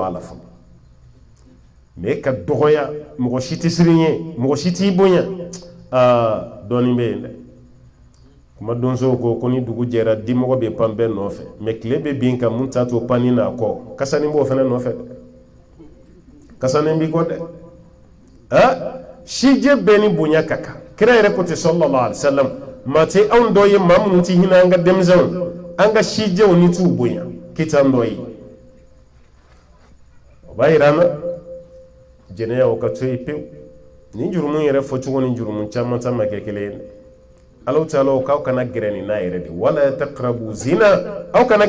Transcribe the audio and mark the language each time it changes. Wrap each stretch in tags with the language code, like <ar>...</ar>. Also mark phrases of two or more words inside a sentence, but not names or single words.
<bm>a la fɔlɔ mais ka dɔgɔya mɔgɔ si tɛ siran ɲɛ mɔgɔ si t'i bonya dɔɔnin bɛ yen dɛ kuma donso ko ni dugu jɛra dimɔgɔ bɛ pan bɛɛ nɔfɛ mais tile bɛ bin ka mun ta to panni n'a kɔ kasanin b'o fana nɔfɛ dɛ kasanin b'i kɔ dɛ sijɛ bɛɛ ni bonya ka kan kira yɛrɛ ko ten</bm> <ar>صلى الله عليه وسلم</ar> <bm>maa tɛ anw dɔ ye maa minnu tɛ hinɛ an ka denmisɛnw an ka sijɛw ni t'u bonya kita an dɔ ye o b'a yira an na jɛnɛya o ka to yen pewu ni jurumu yɛrɛ fɔcogo ni jurumu caman ta ma kɛ kelen ye</bm> <ar>الله تعالى</ar> <bm>o k'aw kana gɛrɛ nin na yɛrɛ de</bm> <ar>ولا تقربوا الزنا</ar> <bm>aw kana</bm>